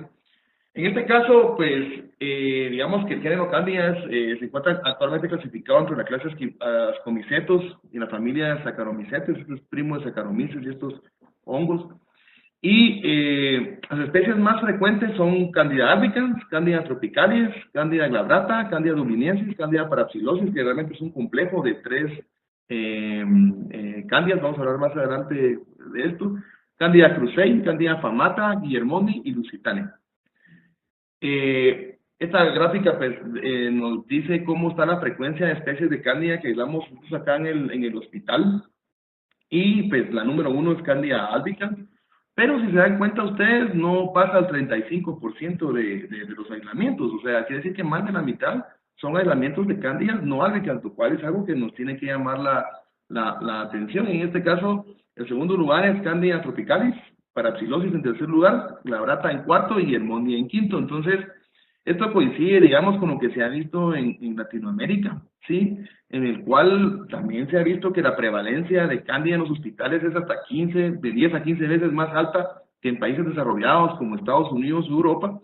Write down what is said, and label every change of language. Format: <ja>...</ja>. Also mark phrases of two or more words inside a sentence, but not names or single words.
<es>En este caso, pues, digamos que el género Candida se encuentra actualmente clasificado entre la clase Ascomicetos y la familia Saccharomycetes, estos primos de Saccharomyces y estos hongos. Y las especies más frecuentes son Candida albicans, Candida tropicalis, Candida glabrata, Candida dubliniensis, Candida parapsilosis, que realmente es un complejo de tres candidas, vamos a hablar más adelante de esto, Candida krusei, Candida famata, guillermoni y lusitania. Esta gráfica pues, nos dice cómo está la frecuencia de especies de Candida que damos acá en el hospital, y pues la número 1 es Candida albicans, pero si se dan cuenta ustedes no pasa al 35% de los aislamientos, o sea, quiere decir que más de la mitad son aislamientos de Candida no albicans, lo cual es algo que nos tiene que llamar la atención. En este caso, el segundo lugar es Candida tropicalis, parapsilosis en tercer lugar, glabrata en cuarto y guillermoni en quinto. Entonces, esto coincide, digamos, con lo que se ha visto en Latinoamérica, ¿sí? En el cual también se ha visto que la prevalencia de Candida en los hospitales es hasta de 10 a 15 veces más alta que en países desarrollados como Estados Unidos y Europa.</es>